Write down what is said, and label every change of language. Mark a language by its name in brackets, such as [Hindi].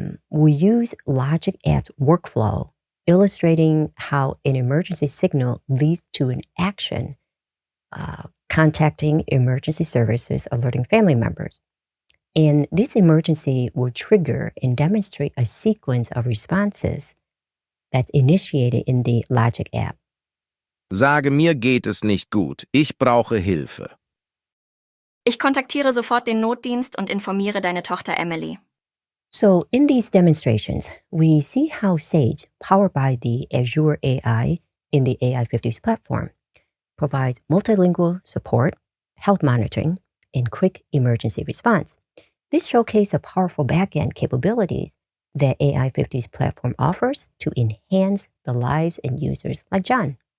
[English] We use Logic App's workflow, illustrating how an emergency signal leads to an action, contacting emergency services, alerting family members. And this emergency will trigger and demonstrate a sequence of responses that's initiated in the Logic app. [German] Sage, mir geht es nicht gut. Ich brauche Hilfe. Ich kontaktiere sofort den Notdienst und informiere deine Tochter Emily. [English] So in these demonstrations, we see how Sage, powered by the Azure AI in the AI50s platform, provides multilingual support, health monitoring, and quick emergency response. This showcases the powerful backend capabilities that AI50s platform offers to enhance the lives and users like John.